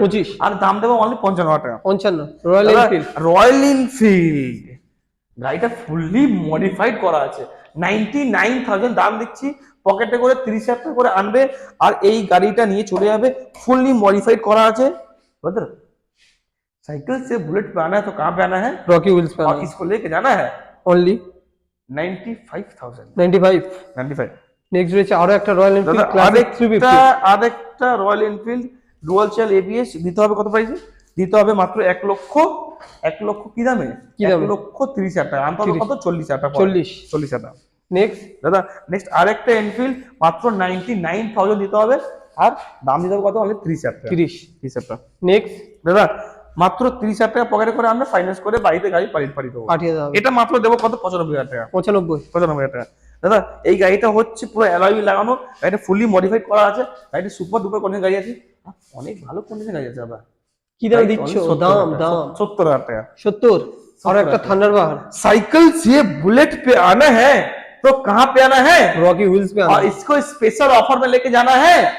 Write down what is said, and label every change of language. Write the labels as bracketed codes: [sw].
[bn] 25 আর দাম দেবো অনলি 55,000 টাকা। 55 রয়্যাল এনফিল্ড। রয়্যাল এনফিল্ড গাড়িটা ফুললি মডিফাইড করা আছে, 99,000 দাম দিচ্ছি, পকেটে করে 30,000 টাকা করে আনবে, আর এই গাড়িটা নিয়ে চলে যাবে, ফুললি मॉडिफाइड करा আছে। [hi] ब्रदर साइकिल से बुलेट पे आना है तो कहाँ पे आना है, रॉकी व्हील्स पे और किसको लेके जाना है, ओनली 95,000 95। 95। [bn] নেক্সট রয়েছে আরো একটা রয়্যাল এনফিল্ড দাদা ক্লাসিক 350। আরেকটা royal Enfield dual channel ABS, দিতে হবে কত প্রাইসে, দিতে হবে মাত্র 1 লক্ষ কি দামে, কি দামে? 1,30,000 টাকা, আনতে হবে কত, 40,000 টাকা, 40,000 টাকা। নেক্সট দাদা নেক্সট আরেকটা এনফিল্ড মাত্র 99,000 দিতে হবে, আর দাম দিতে হবে কত, অনলি 30,000 টাকা, 30,000 টাকা। নেক্সট দাদা মাত্র 30,000 টাকা পকেটে করে আমরা ফাইন্যান্স করে বাড়িতে গাড়ি পাঠিয়ে দেবো, পাঠিয়ে দাও। এটা মাত্র দেবো কত, 95,000 টাকা, 95 টাকা। দাদা এই গাড়িটা হচ্ছে পুরো অ্যালয় লাগানো, গাড়িটা ফুলি মডিফাইড করা আছে, গাড়িটা সুপার ডুপার কন্ডিশন গাড়ি আছে, অনেক ভালো কন্ডিশন গাড়ি আছে দাদা। কি দাম দিচ্ছ, দাম 70,000 টাকা। 70। और একটা থান্ডারবার্ড। [hi] साइकिल से बुलेट पे आना है तो कहाँ पे आना है, रॉकी व्हील्स पे आना और इसको स्पेशल ऑफर में लेके जाना है